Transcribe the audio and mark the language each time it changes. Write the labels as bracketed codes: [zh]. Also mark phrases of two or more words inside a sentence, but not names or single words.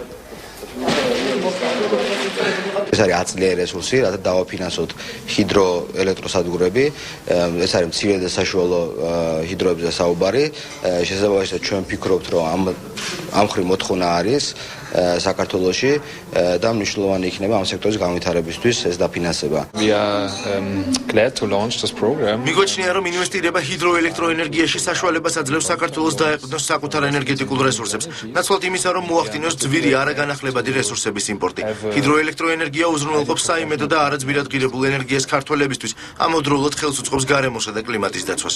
[ka] ეს არის აწლიერი რესურსი, რათა დავაფინანსოთ ჰიდროელექტროსადგურები, ეს არის მცირე და საშუალო ჰიდროებზე საუბარი. შესაძლოა ჩვენ ვფიქრობთ, რომ ამ ხრი მოთხოვნა არის საქართველოში და მნიშვნელოვანი იქნება ამ სექტორის განვითარებისთვის ეს დაფინანსება. [en] We are glad to launch this program. [ka] მიგოჩნია, რომ ინვესტირება ჰიდროელექტროენერგიაში საშუალებას აძლევს საქართველოს დაეყრდნოს საკუთარ ენერგეტიკულ რესურსებს. ნაცვლად იმისა, რომ მოახდინოს ძვირი არაგანახლებადი რესურსების იმპორტი. ჰიდროელექტროენერგია უზრუნველყოფს საიმედო და არაძვირად ღირებულ ენერგიას ქართველებისთვის, ამავდროულად ხელს უწყობს გარემოსა და კლიმატის დაცვას.